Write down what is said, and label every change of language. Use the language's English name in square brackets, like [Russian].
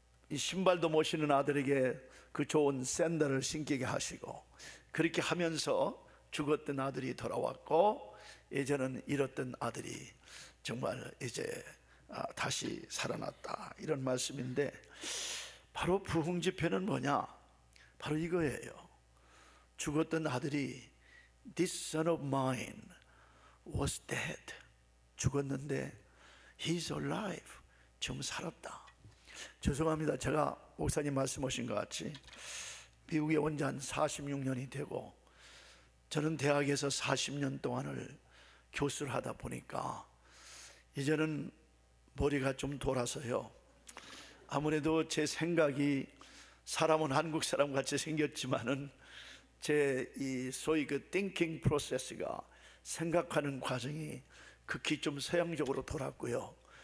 [Korean] 이 신발도 못 신는 아들에게 그 좋은 샌들을 신기게 하시고, 그렇게 하면서 죽었던 아들이 돌아왔고, 예전은 잃었던 아들이 정말 이제 다시 살아났다, 이런 말씀인데, 바로 부흥 집회는 뭐냐? 바로 이거예요. 죽었던 아들이 [English] This son of mine was dead. [Korean] 죽었는데 [English] He's alive. [Korean] 지금 살았다. 죄송합니다. 제가 목사님 말씀하신 것 같이 미국에 온 지 한 46년이 되고, 저는 대학에서 40년 동안을 교수를 하다 보니까 이제는 머리가 좀 돌아서요, 아무래도 제 생각이, 사람은 한국 사람 같이 생겼지만은 제 이 소위 그 [English] thinking process가, [Korean] 생각하는 과정이 극히 좀 서양적으로 돌았고요.